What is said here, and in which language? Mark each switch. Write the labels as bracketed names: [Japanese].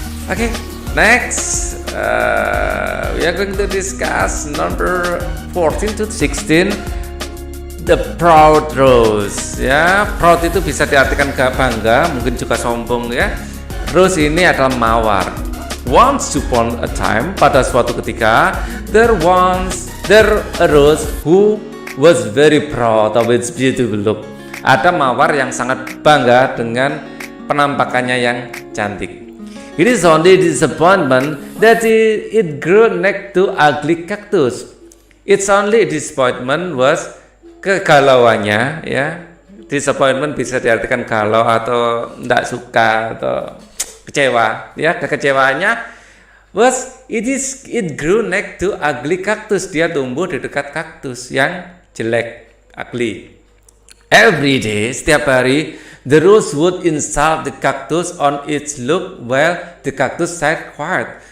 [English] Oke, next we are going to discuss number 14 to 16, the proud rose ya. [Indonesian] Proud itu bisa diartikan bangga, mungkin juga sombong ya. Rose ini adalah mawar. [English] Once upon a time, [Indonesian] pada suatu ketika, [English] there a rose who was very proud of its beautiful look. [Indonesian] Ada mawar yang sangat bangga dengan penampakannya yang cantik. [English] It is only disappointment that it grew next to ugly cactus. It's only disappointment was kegalauannya ya. [Indonesian] Disappointment bisa diartikan galau atau tidak suka atau kecewa ya. [English] Kekecewaannya was it grew next to ugly cactus. [Indonesian] Dia tumbuh di dekat kaktus yang jelek, ugly. [English] Every day, [Indonesian] setiap hari, [English] the rose would insult the cactus on its look while the cactus sat quiet.